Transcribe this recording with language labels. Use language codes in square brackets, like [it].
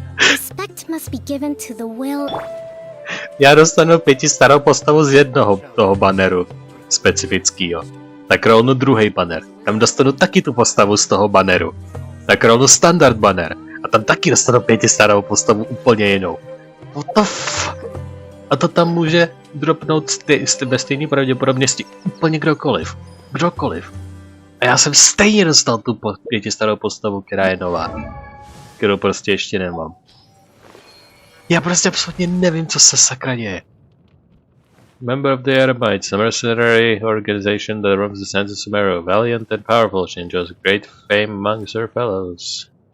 [en] Respect must be given to the will. [cs] Já dostanu 5-starou postavu z jednoho toho banneru specifického. Tak rovnou druhý banner. Tam dostanu taky tu postavu z toho banneru. Tak rovnou standard banner. A tam taky dostanu 5-starou postavu úplně jinou. [en] What the fuck? [cs] A to tam může dropnout bez stejné pravděpodobnosti úplně kdokoliv. Kdokoliv. A já jsem stejně dostal tu 5-starou postavu, která je nová. Kterou prostě ještě nemám. Já prostě absolutně nevím, co se sakra děje. [en] Member of the Eremites, a mercenary organization that roams the sands of Sumeru, valiant and powerful, she enjoys great fame amongst her fellows.